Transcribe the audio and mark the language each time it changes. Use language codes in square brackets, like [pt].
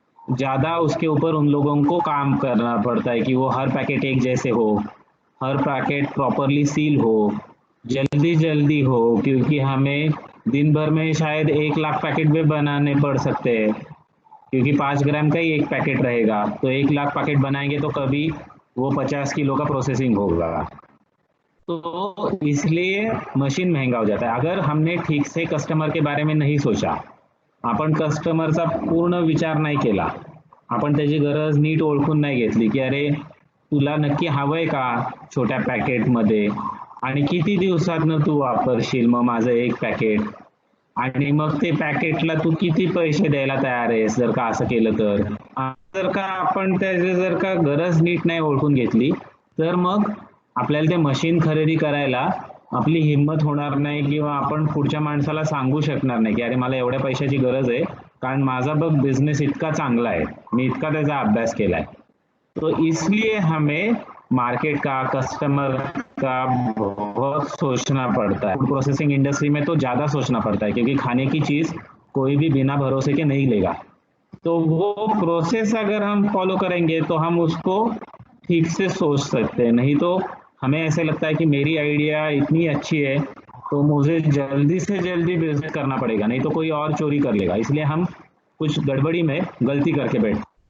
[hi] ज़्यादा उसके ऊपर उन लोगों को काम करना पड़ता है कि वो हर पैकेट एक जैसे हो, हर पैकेट प्रॉपरली सील हो, जल्दी हो, क्योंकि हमें दिन भर में शायद 1 लाख पैकेट भी बनाने पड़ सकते हैं, क्योंकि 5 ग्राम का ही एक पैकेट रहेगा। तो 1 लाख पैकेट बनाएंगे तो कभी वो 50 किलो का प्रोसेसिंग होगा, तो इसलिए मशीन महंगा हो जाता है। अगर हमने ठीक से कस्टमर के बारे में नाही सोचा, [mr] आपण कस्टमरचा पूर्ण विचार नाही केला, आपण त्याची गरज नीट ओळखून नाही घेतली की अरे तुला नक्की हवंय का छोट्या पॅकेटमध्ये, आणि किती दिवसातनं तू वापरशील मग माझं एक पॅकेट, आणि मग ते पॅकेटला तू किती पैसे द्यायला तयार आहेस जर का असं केलं तर, जर का आपण त्याची जर का गरज नीट नाही ओळखून घेतली तर मग आपल्याला ते मशीन खरेदी करायला आपली हिंमत होणार नाही, किंवा आपण पुढच्या माणसाला सांगू शकणार नाही की अरे मला एवढ्या पैशाची गरज आहे कारण माझा बघ बिझनेस इतका चांगला [hi] है, मैं इतना [mr] त्याचा अभ्यास केला है। [hi] तो इसलिए हमें मार्केट का, कस्टमर का बहुत सोचना पड़ता है। फूड प्रोसेसिंग इंडस्ट्री में तो ज़्यादा सोचना पड़ता है क्योंकि खाने की चीज़ कोई भी बिना भरोसे के नहीं लेगा। तो वो प्रोसेस अगर हम फॉलो करेंगे तो हम उसको ठीक से सोच सकते हैं, नहीं तो हमें ऐसे लगता है कि मेरी आइडिया इतनी अच्छी है तो मुझे जल्दी से जल्दी बिजनेस करना पड़ेगा, नहीं तो कोई और चोरी कर लेगा, इसलिए हम कुछ गड़बड़ी में गलती करके बैठ।